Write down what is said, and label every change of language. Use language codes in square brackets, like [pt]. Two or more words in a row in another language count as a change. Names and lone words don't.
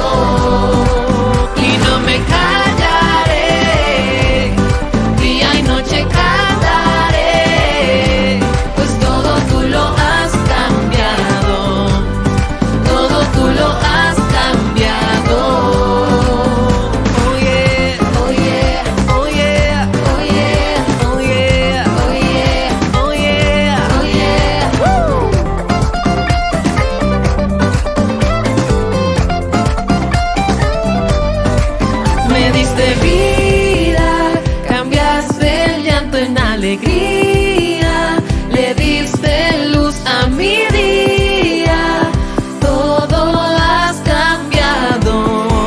[es] Y no me callaré, día y noche cantaré, pues todo tú lo has cambiado. Todo tú lo has cambiado. [en] Oh yeah, Oh yeah, oh yeah, oh yeah, oh yeah, oh yeah, oh yeah. oh yeah. [es] Me diste vida, cambiaste el llanto en alegría, le diste luz a mi día, todo has cambiado.